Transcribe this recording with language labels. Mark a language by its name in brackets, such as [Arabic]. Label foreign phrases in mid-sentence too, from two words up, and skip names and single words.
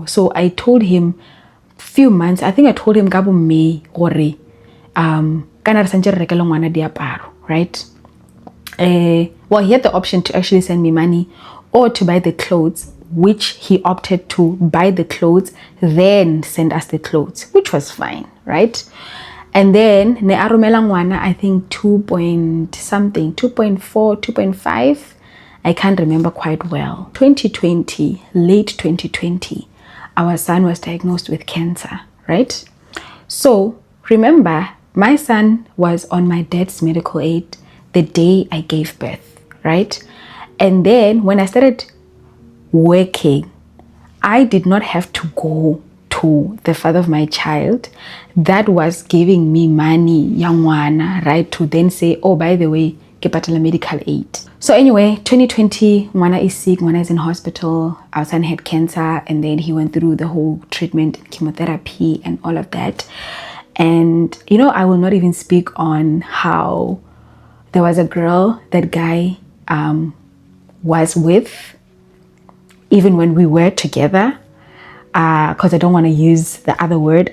[English] So I told him few months, I think I told him Gabo May or right? Well, he had the option to actually send me money or to buy the clothes, which he opted to buy the clothes, then send us the clothes, which was fine, right? And then [Tswana] ne arumela ngwana, [English] I think 2.4, 2.5, I can't remember quite well. 2020, late 2020, our son was diagnosed with cancer, right? So remember, my son was on my dad's medical aid the day I gave birth, right? And then when I started working, I did not have to go to the father of my child that was giving me money, young one, right, to then say, oh, by the way, [Tswana] ke patala [English] medical aid. So anyway, 2020, Mwana is sick, Mwana is in hospital, our son had cancer, and then he went through the whole treatment, chemotherapy, and all of that. And, you know, I will not even speak on how there was a girl that guy was with, even when we were together, because I don't want to use the other word.